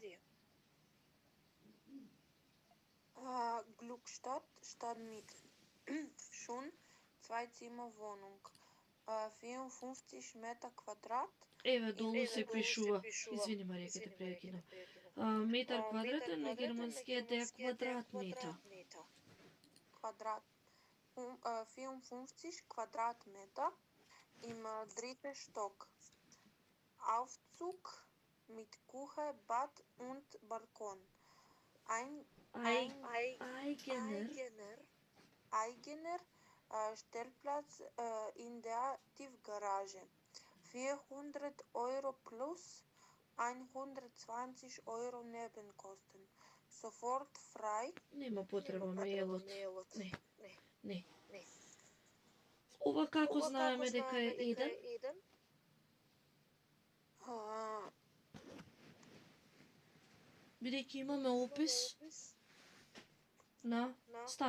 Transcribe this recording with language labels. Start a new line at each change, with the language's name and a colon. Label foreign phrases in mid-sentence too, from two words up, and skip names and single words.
German: Glückstadt, Stadtmiete. Schon 2 Zimmer Wohnung. 54 Meter Quadrat.
Macedonian: Еве долу се пишува. Извини Марија, ќе те прекинам. Метар квадратен на германски е квадратметар.
German: Quadrat. 54 Quadratmeter im dritten Stock. Aufzug mit Küche, Bad und Balkon. Eigener Stellplatz in der Tiefgarage. 400 Euro plus 120 Euro Nebenkosten. Sofort frei.
Macedonian: Нема потреба мејлот. Не. Ова како знаеме дека е 1? Бидејќи имаме опис на стан.